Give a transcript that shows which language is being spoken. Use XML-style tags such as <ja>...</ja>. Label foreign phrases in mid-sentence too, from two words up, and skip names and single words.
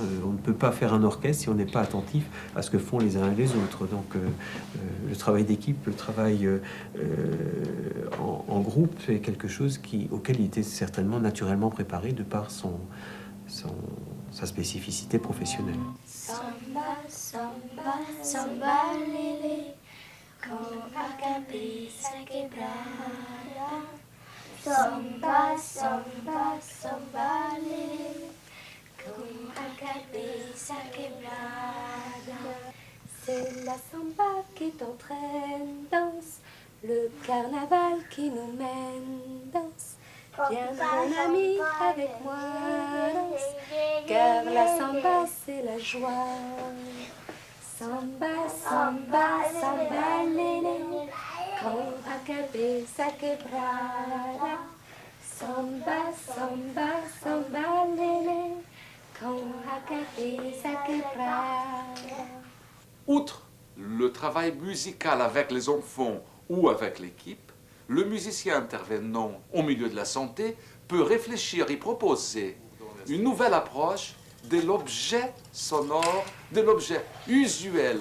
<fr>On ne peut pas faire un orchestre si on n'est pas attentif à ce que font les uns et les autres. Donc, le travail d'équipe, le travail en groupe, c'est quelque chose auquel il était certainement naturellement préparé de par sa spécificité professionnelle.</fr> <es>Samba, samba, samba, lele, con la cabeza quebrada. Samba, samba, samba, lele, con la cabeza quebrada.</es> <fr>C'est la samba qui t'entraîne, danse, le carnaval qui nous mène, danse. Viens mon ami avec moi, danse, car la samba c'est la joie.</fr> <es>Samba, samba, samba, lele, con la cabeza quebrada. Samba, samba, samba, lele, con la cabeza quebrada.</es> <fr>Outre le travail musical avec les enfants ou avec l'équipe, le musicien intervenant au milieu de la santé peut réfléchir et proposer une nouvelle approche de l'objet sonore, de l'objet usuel.</fr>